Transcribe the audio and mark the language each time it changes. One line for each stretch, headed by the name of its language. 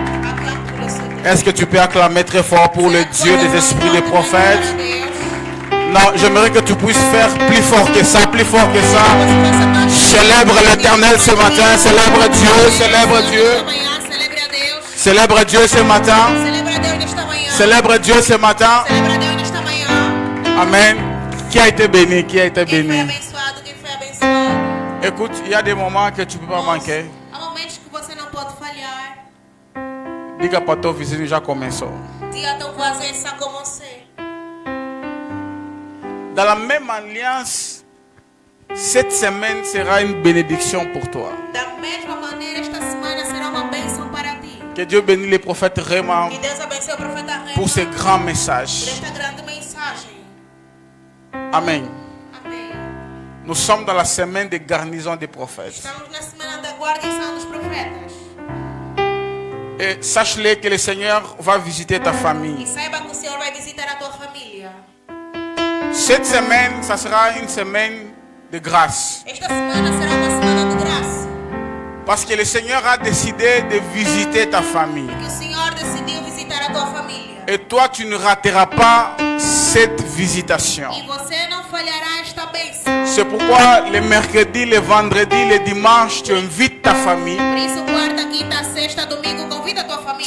Portuguese: Aclame pelo seu Deus.
French: Est-ce que tu peux acclamer très fort pour le Dieu des esprits des prophètes? Non, j'aimerais que tu puisses faire plus fort que ça, plus fort que ça. Célèbre l'Éternel ce matin, célèbre Dieu, célèbre Dieu.
Portuguese: Celebre a Deus.
French: Célèbre Dieu ce matin,
Portuguese: Celebra a Deus nesta manhã.
French: célèbre Dieu ce matin.
Portuguese: Celebra a Deus nesta manhã.
French: Amen. Qui a été béni, qui a été
Portuguese: Quem foi
French: béni.
Portuguese: abençoado, quem foi abençoado.
French: Écoute, il y a des moments que tu ne peux pas manquer.
Portuguese: Há momentos que você não pode falhar. Diga para teu vizinho, já começou. Diga tão fazer ça commencer.
French: Dans la même alliance, cette semaine sera une bénédiction pour toi.
Portuguese: Da mesma maneira, esta semana será uma bênção para ti.
French: Que Dieu bénisse les prophètes vraiment
Portuguese: Que Deus abençoe o profeta Rema
French: pour ces grands
Portuguese: por
French: messages.
Portuguese: esta grande mensagem.
French: Amen.
Portuguese: Amém.
French: Nous sommes dans la semaine de garnison des prophètes.
Portuguese: Estamos na semana da guarnição dos profetas.
French: Et sache-le que le Seigneur va visiter ta
Portuguese: E
French: famille.
Portuguese: saiba que o Senhor vai visitar a tua família.
French: Cette semaine, ça sera une semaine de grâce.
Portuguese: Esta semana será uma semana de graça.
French: Parce que le Seigneur a décidé de visiter ta famille.
Portuguese: Que o Senhor decidiu visitar a tua família.
French: Et toi, tu ne rateras pas cette visitation.
Portuguese: E você não falhará esta bênção.
French: C'est pourquoi le mercredi, le vendredi, le dimanche, tu invites ta famille.
Portuguese: Por isso, quarta, quinta, sexta, domingo, convida a tua família.